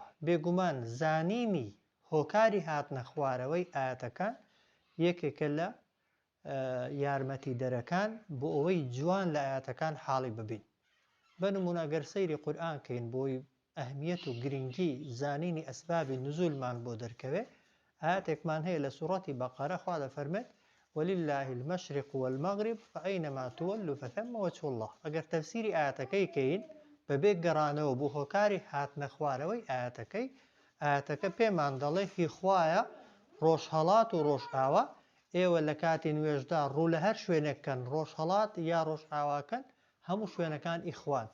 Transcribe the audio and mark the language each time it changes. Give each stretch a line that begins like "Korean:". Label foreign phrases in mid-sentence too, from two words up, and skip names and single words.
Central Kurdish: بێگومان زانینی هۆکاری هاتنە خوارەوەی ئاەتەکان یەکێکە لە یارمەتی دەرەکان بۆ ئەوەی جوان لە ئاەتەکان حاڵی ببین. بەنمونە گەر سەیری قورئان کەین بۆی ئەهمیەت و گرنگی زانینی ئەسبابی نزولمان بۆ دەرکەوێ، ئاەتێکمان هەیە لە سوڕەتی بەقەرە، خوا دەفەرمێت
Arabic: ولله المشرق والمغرب فأينما تولوا فثم وجه الله.
Central Kurdish: ئەگەر تەفسیری ئاەتەکەی کەین بەبێ گەڕانەوە بۆ هۆکاری هاتنە خوارەوەی ئاەتەکەی، ئاەتەکە پێمان دەڵێ هی خوایە ڕۆژهەڵات و ڕۆژئاوا، ئێوە لە کاتی نوێژدا ڕوو لە هەر شوێنێککەن، ڕۆژهەڵات یا ڕۆژئاواکەن، هەموو شوێنەکان ئیخوان.